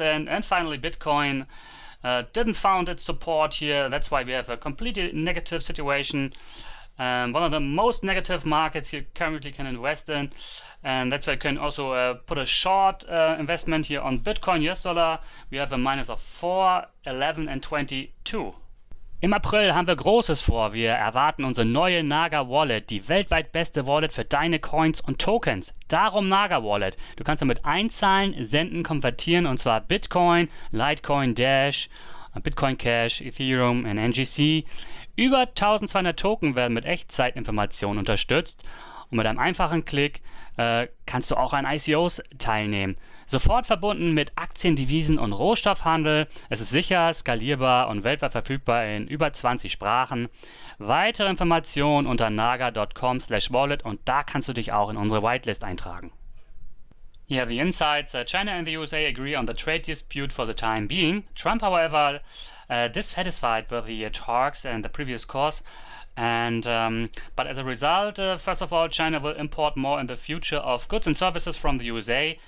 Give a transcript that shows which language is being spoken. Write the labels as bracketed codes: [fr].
[en] And finally, Bitcoin didn't found its support here. That's why we have a completely negative situation. One of the most negative markets you currently can invest in, and that's why you can also put a short investment here on Bitcoin, US dollar. We have a minus of 4, 11 and 22. [de] Im April haben wir Großes vor. Wir erwarten unsere neue NAGA Wallet, die weltweit beste Wallet für deine Coins und Tokens. Darum NAGA Wallet. Du kannst damit einzahlen, senden, konvertieren, und zwar Bitcoin, Litecoin, Dash, Bitcoin Cash, Ethereum und NGC. Über 1200 Token werden mit Echtzeitinformationen unterstützt. Und mit einem einfachen Klick kannst du auch an ICOs teilnehmen. Sofort verbunden mit Aktien, Devisen und Rohstoffhandel. Es ist sicher, skalierbar und weltweit verfügbar in über 20 Sprachen. Weitere Informationen unter naga.com/wallet, und da kannst du dich auch in unsere Whitelist eintragen. [en] Here are the insights. China and the USA agree on the trade dispute for the time being. Trump, however, dissatisfied with the talks and the previous course. And but as a result, first of all, China will import more in the future of goods and services from the USA.